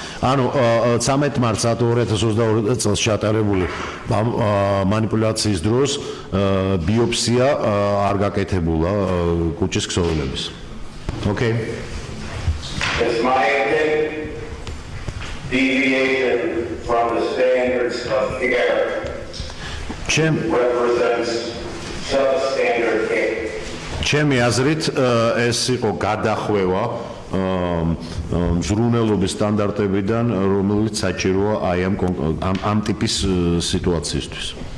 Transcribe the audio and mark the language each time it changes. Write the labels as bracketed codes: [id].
[ka] ანუ 13 მარტს 2022 წელს ჩატარებული მანიპულაციის დროს ბიოპსია არ გაკეთებულა კუჭის ქსოვილების. [en] Okay. It's my opinion, deviation from the standards of care represents substandard care. [ka] ჩემი აზრით ეს იყო გადახვევა მზრუნველობის სტანდარტებიდან, რომელიც საჭიროა აი ამ ტიპის სიტუაციისთვის.